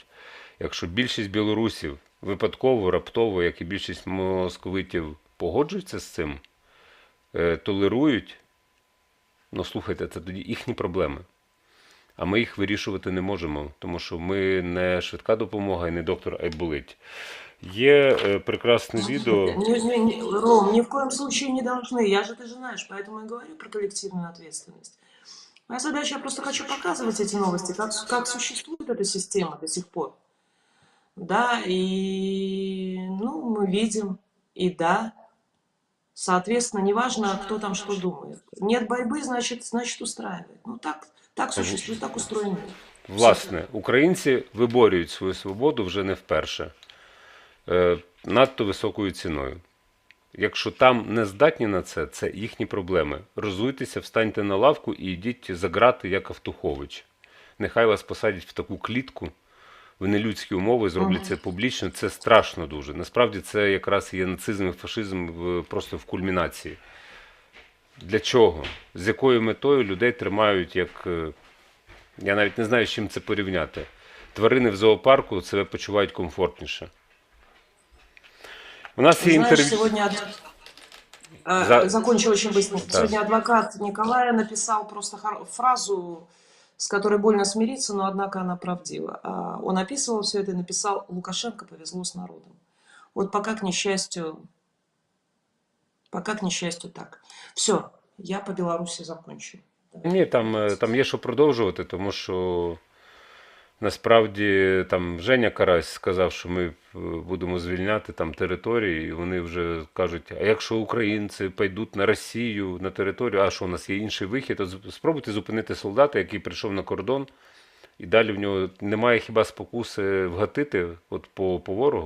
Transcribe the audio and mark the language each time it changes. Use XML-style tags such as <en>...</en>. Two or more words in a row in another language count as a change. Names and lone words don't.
<uk>Якщо більшість білорусів випадково, раптово, як і більшість московитів, погоджуються з цим, толерують, ну слухайте, це тоді їхні проблеми. А ми їх вирішувати не можемо, тому що ми не швидка допомога і не доктор Айболить. Є прекрасне відео. Ром,</uk> <ru>ни в коем случае не должны. Ты же знаешь, поэтому я говорю про коллективную ответственность. Моя задача, я просто хочу показывать эти новости, как существует эта система до сих пор. Да, и ну, мы видим, и да, соответственно, неважно, кто там что думает. Нет борьбы, значит устраивает. Ну так существует, так устроен мир.</ru> <uk>Власне, українці виборюють свою свободу вже не вперше. Надто високою ціною. Якщо там не здатні на це, це їхні проблеми. Розуйтеся, встаньте на лавку і йдіть за грати, як Автухович. Нехай вас посадять в таку клітку, в нелюдські умови, зроблять це публічно. Це страшно дуже. Насправді це якраз є нацизм і фашизм просто в кульмінації. Для чого? З якою метою людей тримають як... Я навіть не знаю, з чим це порівняти. Тварини в зоопарку себе почувають комфортніше. У нас є</uk> <ru>Знаешь,</ru> <uk>інтерв'ю.</uk> <ru>сегодня закончу очень быстро. Да. Сегодня адвокат Николая написал просто фразу, с которой больно смириться, но однако она правдива. Он описывал все это и написал: Лукашенко повезло с народом. Вот пока к несчастью так. Все, я по Беларуси закончу.</ru> <uk>Ні, там є що продовжувати, тому що насправді там Женя Карась сказав, що ми будемо звільняти там території, і вони вже кажуть, а якщо українці пойдуть на Росію, на територію, а що у нас є інший вихід, то спробуйте зупинити солдата, який прийшов на кордон, і далі в нього немає хіба спокуси вгатити от по ворогу.</uk>